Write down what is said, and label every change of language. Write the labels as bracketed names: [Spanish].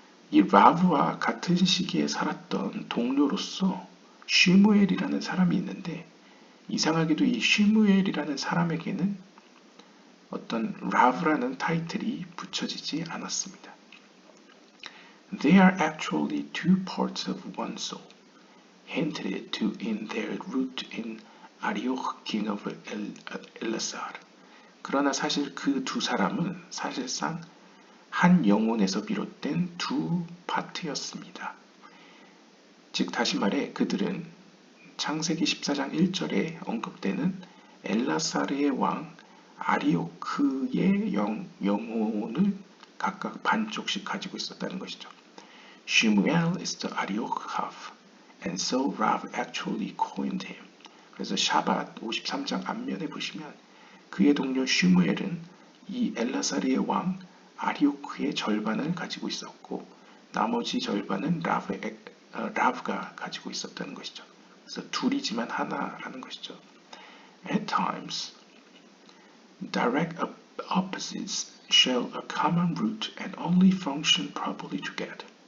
[Korean] 이 라브와 같은 시기에 살았던 동료로서 슈무엘이라는 사람이 있는데 이상하게도 이 슈무엘이라는 사람에게는 어떤 라브라는 타이틀이 붙여지지 않았습니다. [English] They are actually two parts of one soul, hinted to in their root in Arioch, king of Ellasar. [Korean] 그러나 사실 그 두 사람은 사실상 한 영혼에서 비롯된 두 파트였습니다. 즉 다시 말해 그들은 창세기 14장 1절에 언급되는 엘라사르의 왕 아리오크의 영혼을 각각 반쪽씩 가지고 있었다는 것이죠. [English] Shmuel is the Arioch half, and so Rav actually coined him. [Korean] 그래서 샤밧 53장 앞면에 보시면 그의 동료 슈무엘은 이 엘라사르의 왕 아리오크의 절반을 가지고 있었고 나머지 절반은 라브가 가지고 있었다는 것이죠. 그래서 둘이지만 하나라는 것이죠. [English] At times, direct opposites share a common root and only function properly together.